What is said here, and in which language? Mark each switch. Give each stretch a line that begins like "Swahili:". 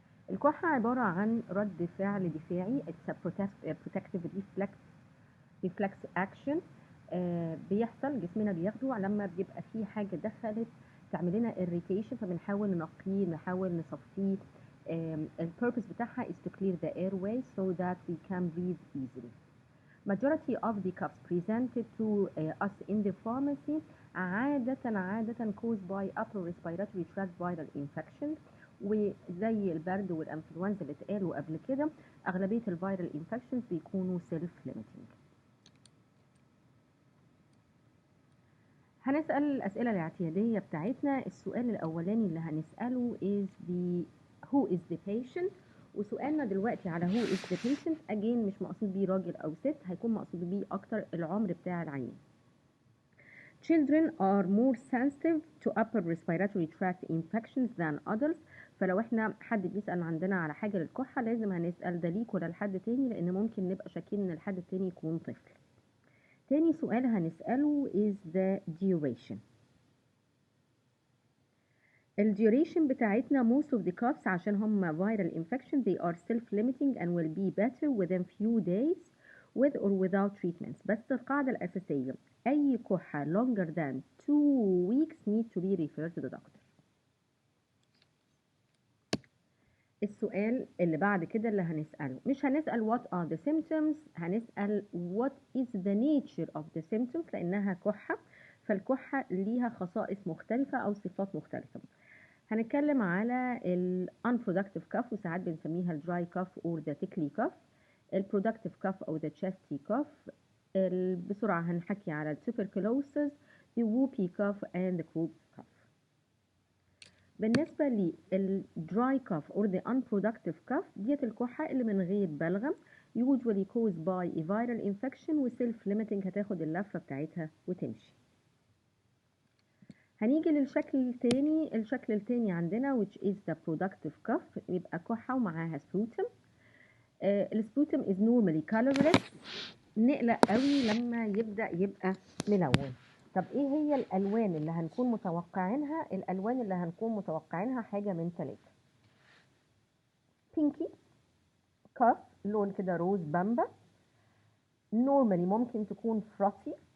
Arabic: الكحة عبارة عن رد فعل دفاعي،
English: it's a protective reflex action
Arabic: بيحصل جسمنا بياخده لما بيبقى فيه حاجة دخلت تعمل لنا irritation، فبنحاول ننقيه نحاول نصفيه. البيربس بتاعها
English: is to clear the airway so that we can breathe easily. Majority of the coughs presented to us in the pharmacy عادة caused by upper respiratory tract viral infection،
Arabic: وزي البرد والانفلونزا اللي اتقالوا قبل كده أغلبية الفيرال
English: infections بيكونوا self limiting.
Arabic: هنسأل الأسئلة الاعتيادية بتاعتنا. السؤال الأولاني اللي هنسأله
English: who is the patient،
Arabic: وسؤالنا دلوقتي على who is the patient again مش مقصود بيه راجل أو ست، هيكون مقصود بيه أكتر العمر بتاع العيان.
English: Children are more sensitive to upper respiratory tract infections than adults.
Arabic: فلو احنا حد بيسأل عندنا على حاجة للكحة لازم هنسأل ده ليك ولا لحد تاني، لأن ممكن نبقى شاكين إن الحد التاني يكون طفل. تاني سؤال هنسأله
English: is the duration.
Arabic: الduration بتاعتنا
English: most of the coughs
Arabic: عشان هم
English: viral infection they are self-limiting and will be better within few days with or without treatments.
Arabic: بس القاعدة الأساسية أي كحة
English: longer than 2 weeks need to be referred to the doctor.
Arabic: السؤال اللي بعد كده اللي هنسأله مش هنسأل
English: what are the symptoms،
Arabic: هنسأل
English: what is the nature of the symptoms،
Arabic: لأنها كحة فالكحة ليها خصائص مختلفة أو صفات مختلفة. هنتكلم على ال
English: unproductive cough
Arabic: وساعات بنسميها ال
English: dry cough or the tickly cough، ال productive cough أو the chesty cough.
Arabic: بسرعة هنحكي على ال
English: tuberculosis، the whooping cough and the croup cough.
Arabic: بالنسبة لل
English: dry cough or the unproductive cough
Arabic: ديت الكحة اللي من غير بلغم
English: usually caused by a viral infection
Arabic: و
English: self limiting،
Arabic: هتاخد اللفة بتاعتها وتمشي. هنيجي للشكل التاني. الشكل التاني عندنا
English: which is the productive cough،
Arabic: يبقى كحة ومعاها sputum. السبوتم
English: is normally colorless،
Arabic: نقلق قوي لما يبدأ يبقى ملون. طب ايه هي الألوان اللي هنكون متوقعينها؟ الألوان اللي هنكون متوقعينها حاجة من 3: pinky كاف لون كده روز بامبا، normally ممكن تكون frothy.